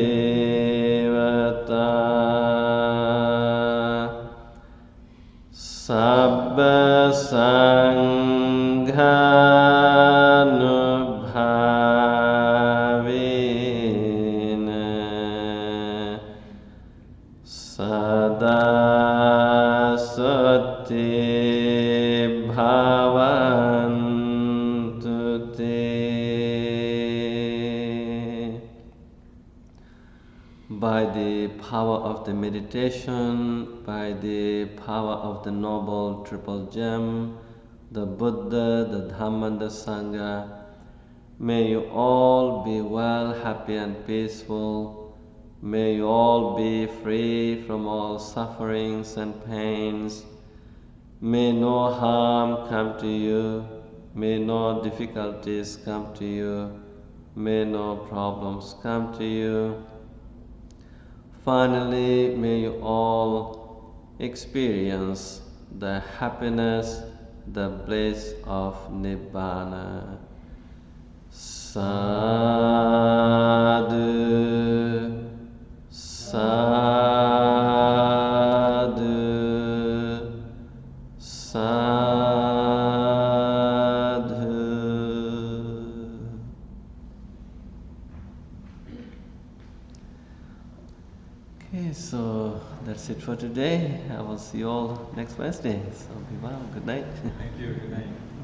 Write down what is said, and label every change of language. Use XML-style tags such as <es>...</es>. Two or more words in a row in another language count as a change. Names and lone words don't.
<pi>devata sabba sanghanubhavena sada sati bhavantu te.</pi> <en>By the power of the meditation, by the power of the Noble Triple Gem, the Buddha, the Dhamma and the Sangha, may you all be well, happy and peaceful. May you all be free from all sufferings and pains. May no harm come to you. May no difficulties come to you. May no problems come to you. Finally, may you all experience the happiness, the bliss of Nibbana.</en> <pi>Sadhu, sadhu, sadhu.</pi> <en>Okay, so that's it for today. I will see you all next Wednesday. So be well. Good night. Thank you. Good night.</en>